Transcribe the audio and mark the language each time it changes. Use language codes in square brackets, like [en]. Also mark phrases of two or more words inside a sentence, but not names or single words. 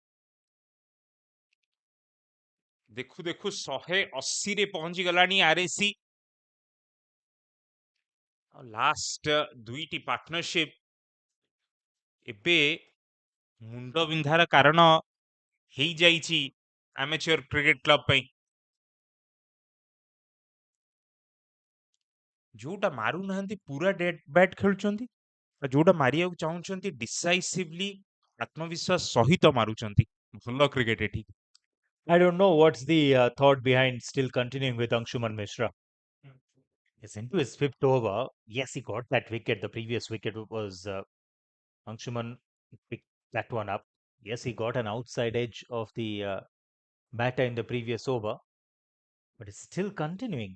[or] ଦେଖୁ ଦେଖୁ 180ରେ ପହଞ୍ଚି ଗଲାଣି ଆରଏସି ଲାଷ୍ଟ ଦୁଇଟି ପାର୍ଟନରସିପ ଏବେ ମୁଣ୍ଡ ବିନ୍ଧାର କାରଣ ହେଇଯାଇଛି [en] amateur cricket club [or] ପାଇଁ ଯୋଉଟା ମାରୁନାହାନ୍ତି ପୁରା [en] dead bat [or] ଖେଳୁଛନ୍ତି ଯୋଉଟା ମାରିବାକୁ ଚାହୁଁଛନ୍ତି ଡିସାଇସିଭଲି ଆତ୍ମବିଶ୍ୱାସ ସହିତ ମାରୁଛନ୍ତି ଭଲ କ୍ରିକେଟ ଏଠି [en] I don't know what's the thought behind still continuing with Anshuman Mishra. Yes, into his 5th over. Yes, he got that wicket. The previous wicket was Anshuman picked that one up. Yes, he got an outside edge of the batter in the previous over, but it's still continuing.